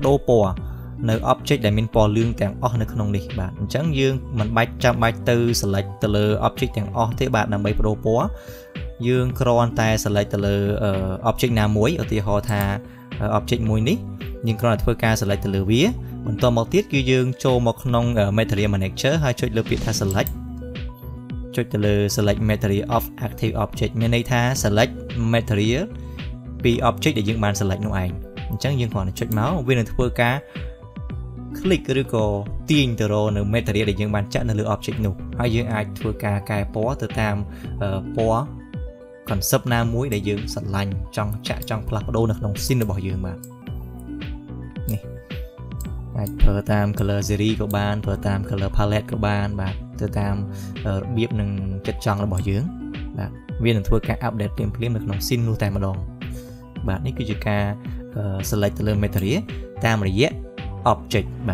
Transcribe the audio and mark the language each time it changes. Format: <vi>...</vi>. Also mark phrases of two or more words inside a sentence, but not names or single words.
<km>ដូរពណ៌នៅ object ដែលមានពណ៌លឿងទាំងអស់នៅក្នុងនេះបាទអញ្ចឹងយើងមិនចាំបាច់ទៅ select ទៅលើ object ទាំងអស់ទេបាទដើម្បីបដូរពណ៌យើងគ្រាន់តែ select ទៅលើ object ណាមួយឧទាហរណ៍ថា object មួយនេះយើងគ្រាន់ តែធ្វើការ select ទៅលើវាបន្តមកទៀតគឺយើងចូលមកក្នុង</km> <en>material manager</en> <km>ហើយចុចលើពាក្យថា select ចុចទៅលើ</km> <en>select material of active object</en> <km>មានន័យថា</km> <en>select material</en> <km>ពី object ដែល យើងបាន select នោះឯងអញ្ចឹងយើងគ្រាន់តែចុចមកវានឹងធ្វើការ click ឬក៏ទាញទៅរកនៅ material ដែលយើងបានចាក់នៅលើ object នោះហើយយើងអាចធ្វើការកែពណ៌ទៅតាមពណ៌ concept ណាមួយដែលយើងស្រឡាញ់ចង់ចាក់ចង់ផ្លាស់ប្ដូរនៅក្នុង scene របស់យើងបាទនេះអាចប្រើតាម</km> <en>color series</en> <km>ក៏បានប្រើតាម</km> <en>color palette</en> <km>ក៏បានបាទទៅតាមរបៀបនិងចិត្តចង់របស់យើងបាទវានឹងធ្វើការ update ភ្លាមៗនៅក្នុង scene នោះតែម្ដងបាទនេះគឺជាការ select ទៅលើ material តាមរយៈ object</km>